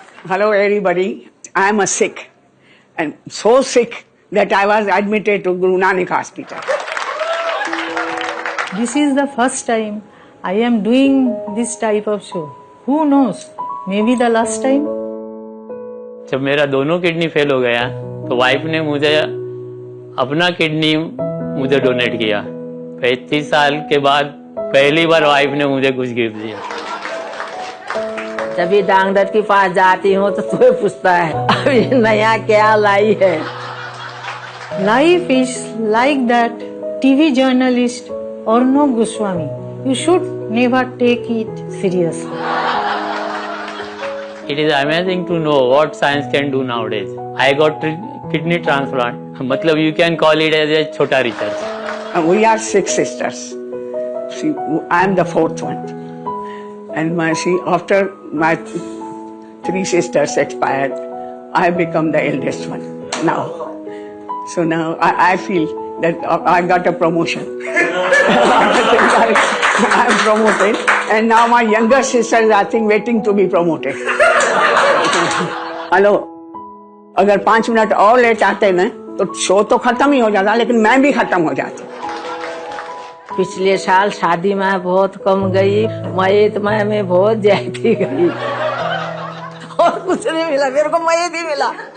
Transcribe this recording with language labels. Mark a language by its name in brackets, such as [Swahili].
[English] Hello everybody. I am a sick and so sick that I was admitted to Guru Nanak Hospital. This is the first time I am doing this type of show. Who knows? Maybe the last time. [Hindi] जब मेरा दोनों kidney fail हो गया तो wife ने मुझे अपना kidney मुझे डोनेट किया। 35 साल के बाद पहली बार वाइफ ने मुझे कुछ गिफ्ट दिया। जब भी डॉक्टर के पास जाती हूँ तो तुम्हें पूछता है अभी नया क्या लाई है। [English] Life is like that TV journalist Arnab Goswami, you should never take it seriously. It is amazing to know what science can do nowadays. I got kidney transplant. मतलब you can call it as a छोटा research. We are 6 sisters. See, I am the 4th one. And after my 3 sisters expired, I become the eldest one now. So now I feel that I got a promotion. I am promoted. And now my younger sisters are waiting to be promoted. [Hindi] Hello, अगर 5 minute और late आते ना तो show तो खत्म ही हो जाता, लेकिन मैं भी खत्म हो जाती। पिछले साल शादी में बहुत कम गई, मयत में बहुत ज्यादा गई और कुछ नहीं मिला, मेरे को मयत ही मिला।